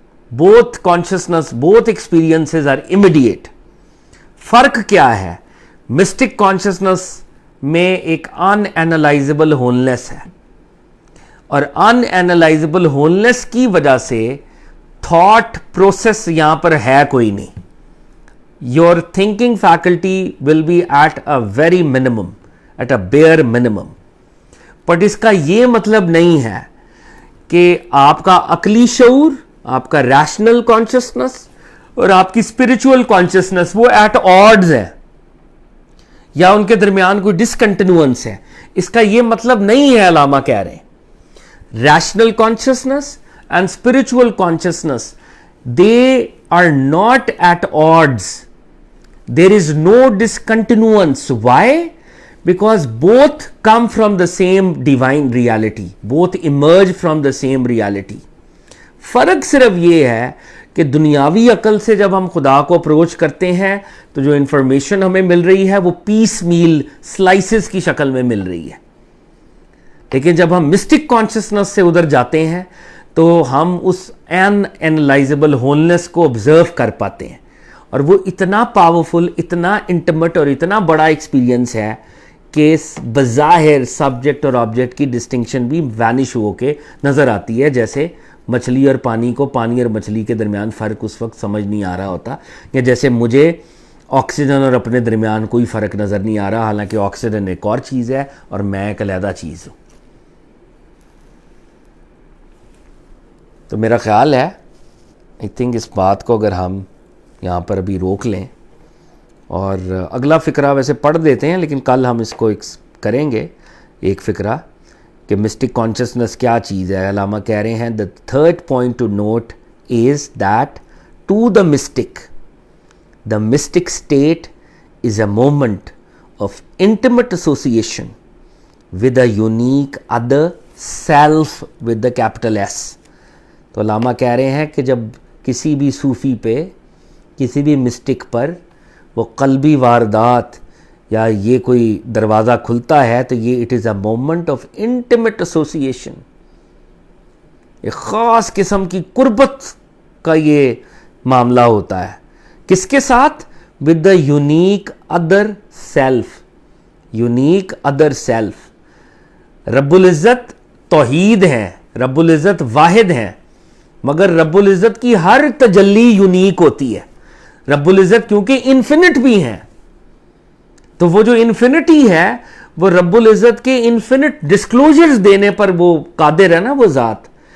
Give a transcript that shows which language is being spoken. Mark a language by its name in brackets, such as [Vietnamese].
[English] Both consciousness, both experiences are immediate. [Urdu] فرق کیا ہے؟ مسٹک کانشسنس میں ایک ان اینالائزبل ہولنس ہے، اور ان اینالائزبل ہولنس کی وجہ سے تھاٹ پروسیس یہاں پر ہے کوئی نہیں. [English] Your thinking faculty will be at a very minimum, at a bare minimum. [Urdu] But اس کا یہ مطلب نہیں ہے کہ آپ کا عقلی شعور، آپ کا ریشنل کانشسنس اور آپ کی اسپرچول کانشسنس وہ [English] at odds [Urdu] ہے یا ان کے درمیان کوئی ڈسکنٹینوئنس ہے. اس کا یہ مطلب نہیں ہے. علامہ کہہ رہے ہیں [English] rational consciousness and spiritual consciousness, they are not at odds. There is no discontinuance. Why? Because both come from the same divine reality. Both emerge from the same reality. [Urdu] فرق صرف یہ ہے کہ دنیاوی عقل سے جب ہم خدا کو اپروچ کرتے ہیں تو جو انفارمیشن ہمیں مل رہی ہے وہ پیس میل سلائسز کی شکل میں مل رہی ہے. لیکن جب ہم مسٹک کانشسنس سے ادھر جاتے ہیں تو ہم اس ان اینالائزبل ہولنس کو آبزرو کر پاتے ہیں، اور وہ اتنا پاورفل، اتنا انٹیمیٹ اور اتنا بڑا ایکسپیرینس ہے کہ بظاہر سبجیکٹ اور آبجیکٹ کی ڈسٹنکشن بھی وینش ہو کے نظر آتی ہے. جیسے مچھلی اور پانی کو، پانی اور مچھلی کے درمیان فرق اس وقت سمجھ نہیں آ رہا ہوتا، یا جیسے مجھے آکسیجن اور اپنے درمیان کوئی فرق نظر نہیں آ رہا، حالانکہ آکسیجن ایک اور چیز ہے اور میں ایک علیحدہ چیز ہوں. تو میرا خیال ہے [English] I think [Urdu] اس بات کو اگر ہم یہاں پر ابھی روک لیں اور اگلا فقرہ ویسے پڑھ دیتے ہیں لیکن کل ہم اس کو کریں گے ایک فقرہ کہ مسٹک کانشسنس کیا چیز ہے. علامہ کہہ رہے ہیں [English] the third point to note is that to the mystic state is a moment of intimate association with a unique other self with the capital S. [Urdu] تو علامہ کہہ رہے ہیں کہ جب کسی بھی صوفی پہ کسی بھی مسٹک پر وہ قلبی واردات یا یہ کوئی دروازہ کھلتا ہے تو یہ [English] it is a moment of intimate association, [Urdu] ایک خاص قسم کی قربت کا یہ معاملہ ہوتا ہے. کس کے ساتھ؟ [English] With the unique other self. Unique other self. [Urdu] رب العزت توحید ہیں، رب العزت واحد ہیں، مگر رب العزت کی ہر تجلی یونیک ہوتی ہے. رب العزت کیونکہ انفینٹ بھی ہیں، تو وہ جو انفینٹی ہے وہ رب العزت کے انفینٹ ڈسکلوجرز دینے پر وہ قادر ہے نا وہ ذات.